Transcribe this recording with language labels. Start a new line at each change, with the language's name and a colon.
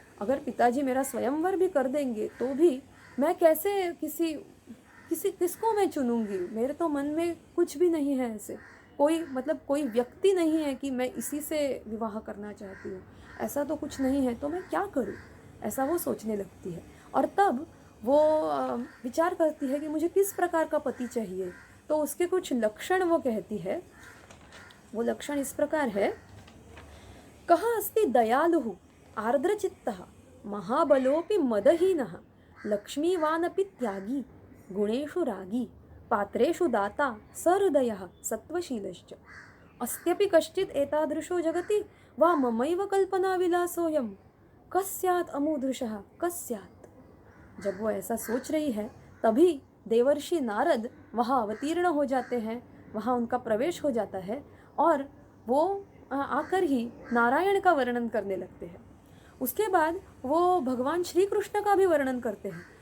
Hindi: अगर पिताजी मेरा स्वयंवर भी कर देंगे तो भी मैं कैसे किसको मैं चुनूंगी, मेरे तो मन में कुछ भी नहीं है ऐसे, कोई व्यक्ति नहीं है कि मैं इसी से विवाह करना चाहती हूँ, ऐसा तो कुछ नहीं है, तो मैं क्या करूँ, ऐसा वो सोचने लगती है। और तब वो विचार करती है कि मुझे किस प्रकार का पति चाहिए। तो उसके कुछ लक्षण वो कहती है। वो लक्षण इस प्रकार है,
Sanskrit: कः अस्ति दयालुः आर्द्रचित्तः महाबलोऽपि मदहीनः लक्ष्मीवानपि त्यागी गुणेषु रागी पात्रेषु दाता सहृदयः सत्वशीलश्च अस्त्यपि कश्चित् एतादृशो जगति वा ममैव कल्पना विलासोऽयं कस्यात् अमूदृशः कस्यात्।
Hindi: जब वो ऐसा सोच रही है तभी देवर्षि नारद वहाँ अवतीर्ण हो जाते हैं, वहाँ उनका प्रवेश हो जाता है और वो आकर ही नारायण का वर्णन करने लगते हैं। उसके बाद वो भगवान श्री कृष्ण का भी वर्णन करते हैं।